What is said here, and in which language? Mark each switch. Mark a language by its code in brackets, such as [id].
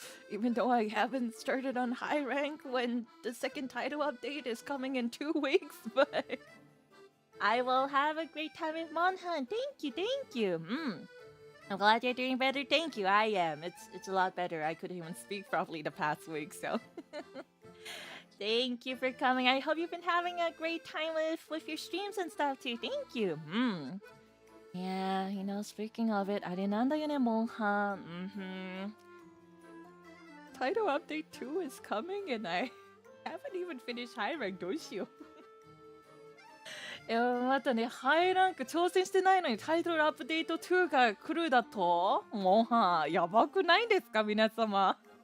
[en] Even though I haven't started on high rank when the second title update is coming in 2 weeks, but I will have a great time with Monhan. Thank you. I'm glad you're doing better. Thank you. I am. It's a lot better. I couldn't even speak properly the past week, so thank you for coming. I hope you've been having a great time with your streams and stuff too. Thank you. Yeah, speaking of it, [ja] あれなんだよね、 [en] モンハン。 Title update 2 is coming and I haven't even finished high rank. [ja] どうしよう。いや、またね、ハイランク挑戦してないのにタイトルアップデート2が来るだと、モンハン、やばくないですか、皆様。